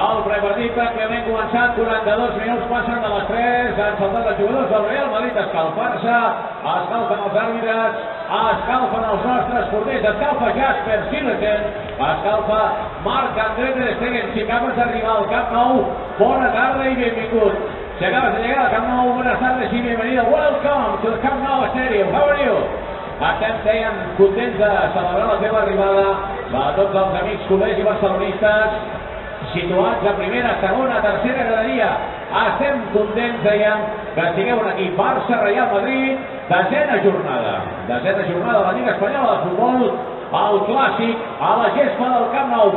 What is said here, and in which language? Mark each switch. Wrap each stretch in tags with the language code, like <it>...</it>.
<ca>prepartit pràcticament començat, 42 minuts passen de les 3, han saltat els jugadors del Real Madrid a escalfar-se, escalfen els àrbitres, escalfen els nostres porters, escalfa Jasper Silesen, escalfa Marc-André Ter Stegen. Si acabes d'arribar al Camp Nou, bona tarda i benvingut.</ca> <es>Si acabas de llegar al Camp Nou, buenas tardes y bienvenido.</es> <en>Welcome to the Camp Nou Stadium. How are you?</en> <ca>Estem, deien, contents de celebrar la teva arribada a tots els amics culers i barcelonistes situats a primera, segona, tercera graderia. Estem contents, dèiem, que estigueu aquí. Barça-Real Madrid, desena jornada de la Lliga Espanyola de Futbol, el clàssic a la gespa del Camp Nou.</ca>